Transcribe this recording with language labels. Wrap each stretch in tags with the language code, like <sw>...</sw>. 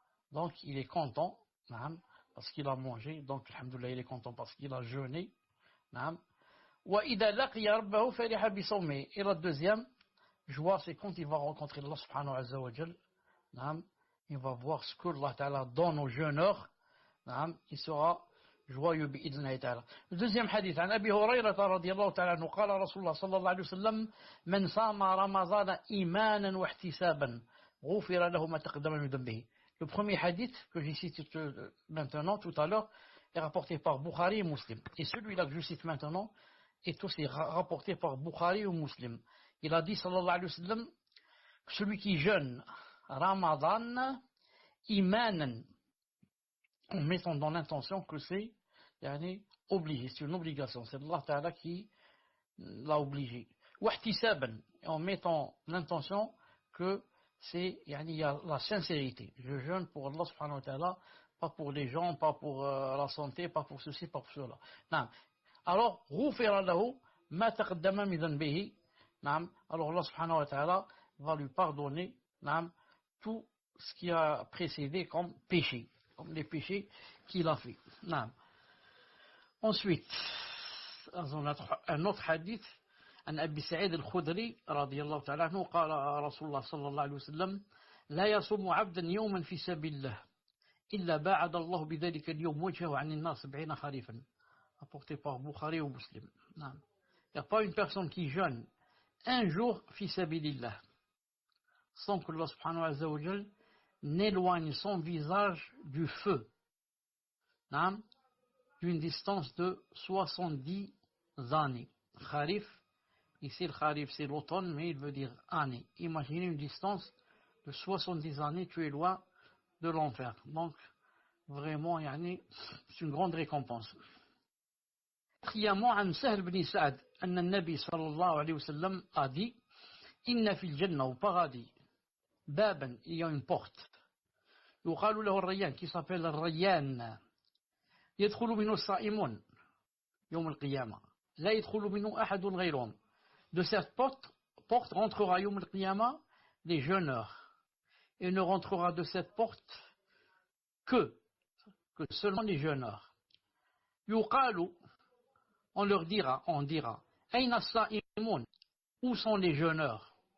<fr>Donc il est content parce qu'il a mangé, donc alhamdoulilah il est content parce qu'il a jeûné.</fr> <ar>Wa ida laqiya rabbahu fariha bi sawmi.</ar> <fr>Et la deuxième joie, c'est quand il va rencontrer Allah subhanahu wa ta'ala. Il va voir ce que Allah ta'ala donne aux jeûneurs. Il sera joyeux</fr> <ar>بإذن تعالى.</ar> <fr>Le deuxième hadith</fr> <ar>عن أبي هريرة رضي الله تعالى عنه قال رسول الله صلى الله عليه وسلم من صام رمضان إيمانا واحتسابا غفر له ما تقدم من ذنبه.</ar> <fr>Le premier hadith que je cite maintenant tout à l'heure est rapporté par Bukhari et Muslim. Et celui-là que je cite maintenant est aussi rapporté par Bukhari ou Muslim. Il a dit, sallallahu alayhi wa sallam, que celui qui jeûne Ramadan, imanan, en mettant dans l'intention que c'est obligé, c'est une obligation, c'est Allah Ta'ala qui l'a obligé. Wahtisaban, en mettant l'intention que c'est, il y a la sincérité. Je jeûne pour Allah subhanahu wa ta'ala, pas pour les gens, pas pour la santé, pas pour ceci, pas pour cela. Non.</fr> <ar>Alors, غُفِرَ لَهُ مَا تَقَدَّمَ مِنْ ذَنْبِهِ.</ar> <fr>Alors Allah subhanahu wa ta'ala va lui pardonner tout ce qui a précédé comme péché, comme les péchés qu'il a fait.</fr> <ar>Ensuite, un autre hadith, عن أبي سعيد الخدري رضي الله تعالى عنه قال رسول الله صلى الله عليه وسلم لا يصوم عبدا يوما في سبيل الله إلا باعد الله بذلك اليوم وجهه عن النار 70 خريفا,</ar> <fr>apporté par Bukhari ou Muslim. Il n'y a pas une personne qui jeûne un jour fi sabilillah sans que Allah subhanahu wa ta'ala n'éloigne son visage du feu d'une distance de 70 années. Kharif, ici le Kharif c'est l'automne, mais il veut dire année. Imaginez une distance de 70 années, tu es loin de l'enfer. Donc, vraiment, c'est une grande récompense.</fr> <ar>Quatrièmement, عن سهل بن سعد أن النبي صلى الله عليه وسلم</ar> <fr>a dit</fr> <ar>إن في الجنة</ar> <fr>au paradis</fr> <ar>بابا,</ar> <fr>il y a une porte</fr> <ar>يقال له الريان,</ar> <fr>qui s'appelle</fr> <ar>الريان, يدخل منه الصائمون يوم القيامة لا يدخل منه أحد غيرهم.</ar> <fr>De cette porte rentrera</fr> <ar>يوم القيامة</ar> <fr>les jeûneurs, et ne rentrera de cette porte que seulement les jeûneurs.</fr> <ar>يقال,</ar> <fr>on dira</fr> <ar>أين الصائمون,</ar> <fr>où sont les jeûneurs?</fr>